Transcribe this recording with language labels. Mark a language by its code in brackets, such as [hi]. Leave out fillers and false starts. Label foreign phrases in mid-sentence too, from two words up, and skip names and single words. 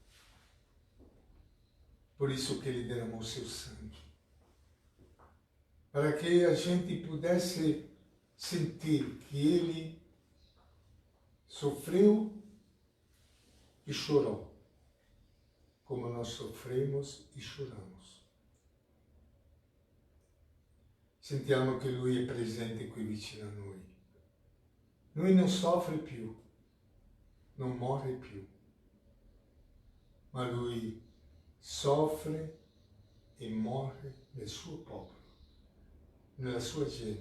[pt] Por isso que Ele derramou seu sangue. Para que a gente pudesse sentir que Ele sofreu e chorou, como nós sofremos e choramos. [it] Sentiamo che Lui è presente qui vicino a noi. Lui non soffre più, non muore più, ma Lui soffre e muore nel suo popolo, nella sua gente.